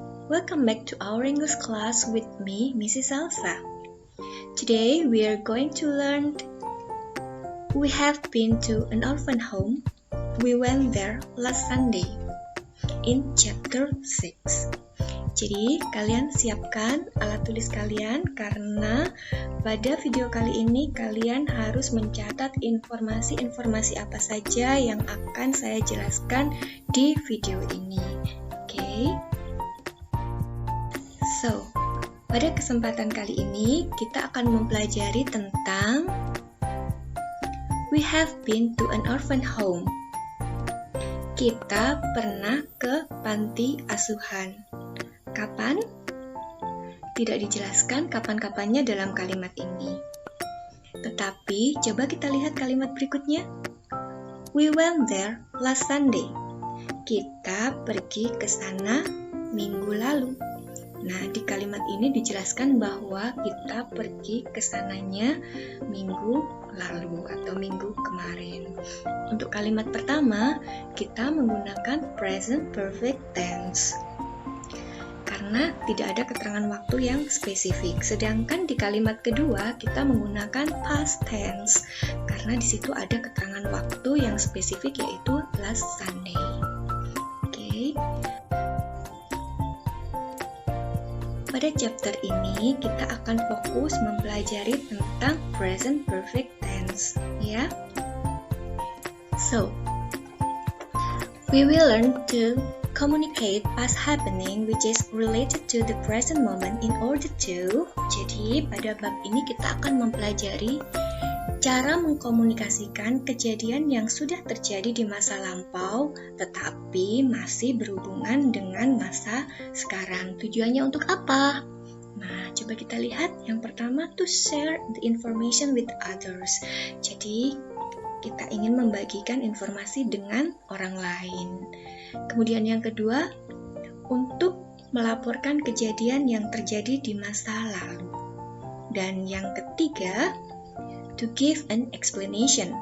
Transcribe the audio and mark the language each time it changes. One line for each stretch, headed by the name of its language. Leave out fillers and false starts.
English: Welcome back to our English class with me, Mrs. Elsa. Today we are going to learn we have been to an orphan home. We went there last Sunday in chapter 6.
Indonesian: Jadi, kalian siapkan alat tulis kalian karena pada video kali ini kalian harus mencatat informasi-informasi apa saja yang akan saya jelaskan di video ini. Oke. So, pada kesempatan kali ini kita akan mempelajari tentang
English: we have been to an orphan home.
Indonesian: Kita pernah ke panti asuhan. Kapan? Tidak dijelaskan kapan-kapannya dalam kalimat ini. Tetapi, coba kita lihat kalimat berikutnya.
English: We went there last Sunday.
Indonesian: Kita pergi ke sana minggu lalu. Nah, di kalimat ini dijelaskan bahwa kita pergi ke sananya minggu lalu atau minggu kemarin. Untuk kalimat pertama, kita menggunakan present perfect tense. Karena tidak ada keterangan waktu yang spesifik. Sedangkan di kalimat kedua kita menggunakan past tense karena di situ ada keterangan waktu yang spesifik yaitu
English: last Sunday.
Indonesian: Oke. Pada chapter ini kita akan fokus mempelajari tentang present perfect tense, ya.
English: So, we will learn to communicate past happening which is related to the present moment in order to.
Indonesian: Jadi pada bab ini kita akan mempelajari cara mengkomunikasikan kejadian yang sudah terjadi di masa lampau tetapi masih berhubungan dengan masa sekarang. Tujuannya untuk apa? Nah, coba kita lihat. Yang pertama,
English: to share the information with others.
Indonesian: Jadi kita ingin membagikan informasi dengan orang lain. Kemudian yang kedua, untuk melaporkan kejadian yang terjadi di masa lalu. Dan yang ketiga,
English: to give an explanation.